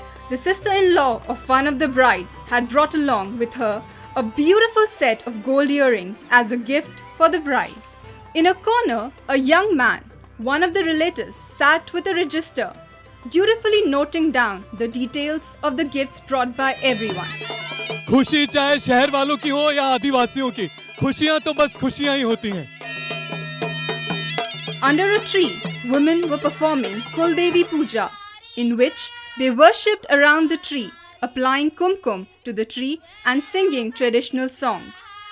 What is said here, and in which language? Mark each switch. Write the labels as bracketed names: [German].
[English] The sister-in-law of one of the bride had brought along with her a beautiful set of gold earrings as a gift for the bride. In a corner, a young man, one of the relatives, sat with a register, dutifully noting down the details of the gifts brought by everyone. [Hindi] खुशी चाहे शहर वालों की हो या आदिवासियों की, खुशियां तो बस खुशियां ही होती हैं. [English] Under a tree, women were performing Kuldevi Puja, in which they worshipped around the tree, applying kumkum to the tree and singing traditional songs.